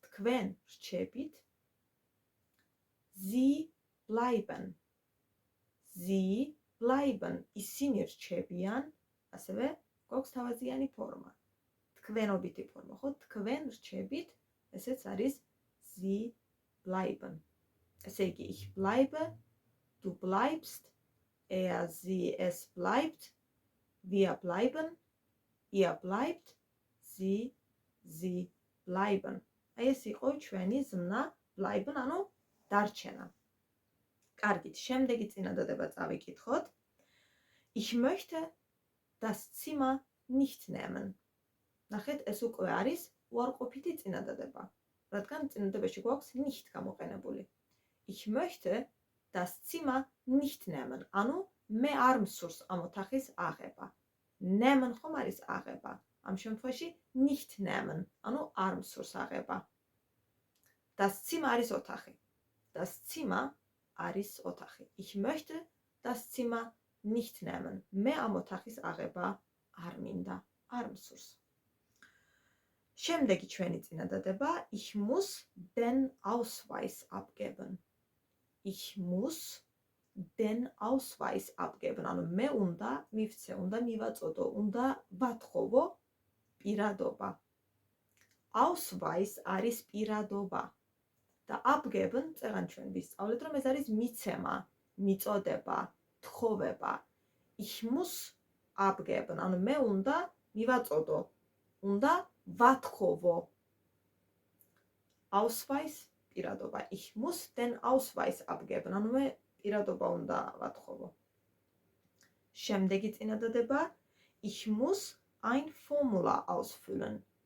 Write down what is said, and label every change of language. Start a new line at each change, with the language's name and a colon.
Georgian: თქვენ ვრჩებით.
German: Sie bleiben. Sie bleiben.
Georgian: ისინი რჩებიან. ასევე გვაქვს თავაზიანი ფორმა. თქვენობითი ფორმა, ხო? თქვენ რჩებით, ესეც არის
German: Sie bleiben.
Georgian: ესე იგი,
German: ich bleibe, du bleibst, er, sie, es bleibt, wir bleiben, ihr bleibt, sie bleiben.
Georgian: აი ეს იყო ჩვენი ზმნა
German: bleiben,
Georgian: ანუ დარჩენა. კარგით, შემდეგი წინადადება წავიკითხოთ.
German: Ich möchte das Zimmer nicht nehmen.
Georgian: ნახეთ, ეს უკვე არის უარყოფითი წინადადება, რადგან წინადადებაში გვაქვს nicht გამოყენებული.
German: Ich möchte das Zimmer nicht nehmen.
Georgian: ანუ მე არ მსურს ამ ოთახის აღება.
German: Nehmen
Georgian: ხომ არის აღება. ამ შემთხვევაში
German: nicht nehmen,
Georgian: ანუ არ მსურს აღება.
German: Das Zimmer
Georgian: არის ოთახი. Das Zimmer არის ოთახი.
German: Ich möchte das Zimmer nicht nehmen.
Georgian: მე ამ ოთახის აღება არ მინდა, არ მსურს. შემდეგი ჩვენი წინადადება,
German: ich muss den Ausweis abgeben. Ich muss den Ausweis abgeben.
Georgian: ანუ მე უნდა მივცე, უნდა მივაწოდო, უნდა ვათხოვო პირადობა. Ausweis არის პირადობა. და
German: abgeben
Georgian: წეგან ჩვენ ვისწავლეთ, რომ ეს არის მიცემა, მიწოდება, თხოვება.
German: Ich muss abgeben.
Georgian: ანუ მე უნდა მივაწოდო, უნდა ვათხოვო.
German: Ausweis
Georgian: პირადობა.
German: Ich muss den Ausweis abgeben.
Georgian: ანუ მე პირადობა უნდა ვათხოვო. შემდეგი წინადადება,
German: ich muss ein Formular ausfüllen.